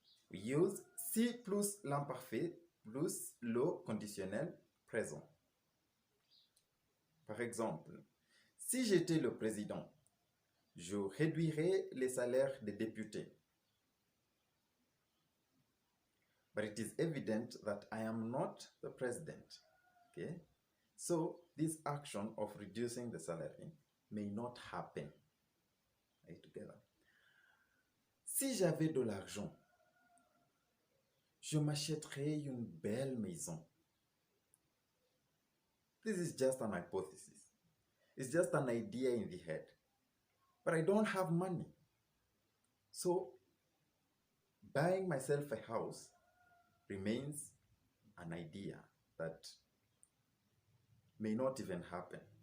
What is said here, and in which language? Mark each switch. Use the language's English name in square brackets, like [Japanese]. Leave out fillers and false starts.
[English] We use [French] si plus l'imparfait plus le conditionnel présent. Par exemple, si j'étais le président, je réduirais les salaires des députés. [English] But it is evident that I am not the president. Okay? So this action of reducing the salary may not happen. Right, together. [French] Si j'avais de l'argent, je m'achèterais une belle maison. [English] This is just an hypothesis. It's just an idea in the head. But I don't have money. So buying myself a house remains an idea that may not even happen.